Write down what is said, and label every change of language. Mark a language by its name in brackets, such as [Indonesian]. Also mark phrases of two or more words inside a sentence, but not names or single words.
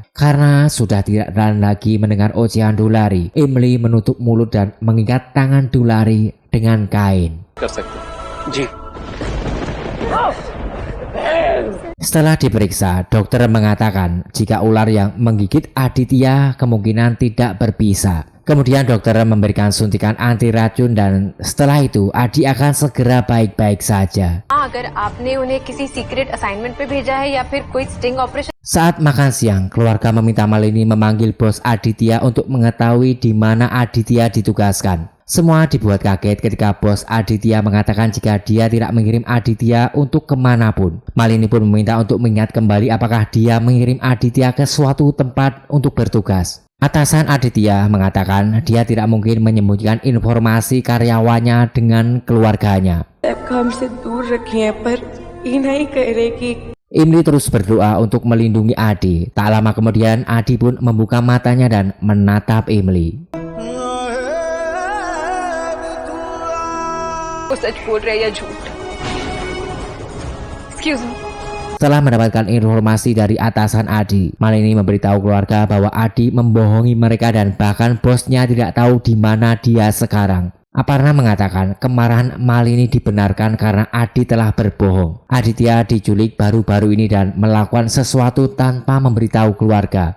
[Indonesian] Karena sudah tidak tahan lagi mendengar ocehan Dulari, Emily menutup mulut dan mengikat tangan Dulari dengan kain. Setelah diperiksa, dokter mengatakan jika ular yang menggigit Aditya kemungkinan tidak berpisah. Kemudian dokter memberikan suntikan anti racun dan setelah itu Adi akan segera baik-baik saja. [Hindi] अगर आपने उन्हें किसी [English] secret assignment [Hindi] पे भेजा है या फिर कोई [English] sting operation. [Indonesian] Saat makan siang, keluarga meminta Malini memanggil bos Aditya untuk mengetahui di mana Aditya ditugaskan. Semua dibuat kaget ketika bos Aditya mengatakan jika dia tidak mengirim Aditya untuk kemanapun. Malini pun meminta untuk mengingat kembali apakah dia mengirim Aditya ke suatu tempat untuk bertugas. Atasan Aditya mengatakan dia tidak mungkin menyembunyikan informasi karyawannya dengan keluarganya. Imli terus berdoa untuk melindungi Adi. Tak lama kemudian Adi pun membuka matanya dan menatap Imli. [Hindi] वो सच बोल रहे हैं या झूठ? [English] Excuse me. [Indonesian] Setelah mendapatkan informasi dari atasan Adi, Malini memberitahu keluarga bahwa Adi membohongi mereka dan bahkan bosnya tidak tahu di mana dia sekarang. Aparna mengatakan kemarahan Malini dibenarkan karena Adi telah berbohong. Aditya diculik baru-baru ini dan melakukan sesuatu tanpa memberitahu keluarga.